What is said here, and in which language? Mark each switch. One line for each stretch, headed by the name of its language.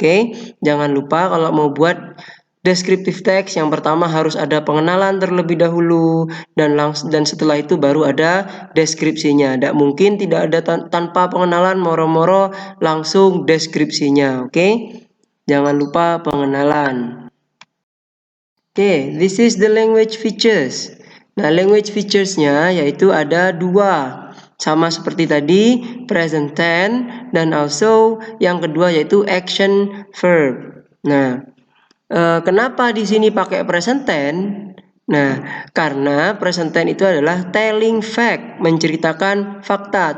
Indonesian: Oke, jangan lupa kalau mau buat descriptive text yang pertama harus ada pengenalan terlebih dahulu, dan setelah itu baru ada deskripsinya. Tidak mungkin tidak ada tanpa pengenalan, moro-moro langsung deskripsinya. Oke, jangan lupa pengenalan.
English: Oke, this is the language features.
Indonesian: Nah, language features-nya yaitu ada dua, sama seperti tadi, present tense, dan also yang kedua yaitu action verb. Nah, kenapa di sini pakai present tense? Nah, karena present tense itu adalah telling fact, menceritakan fakta.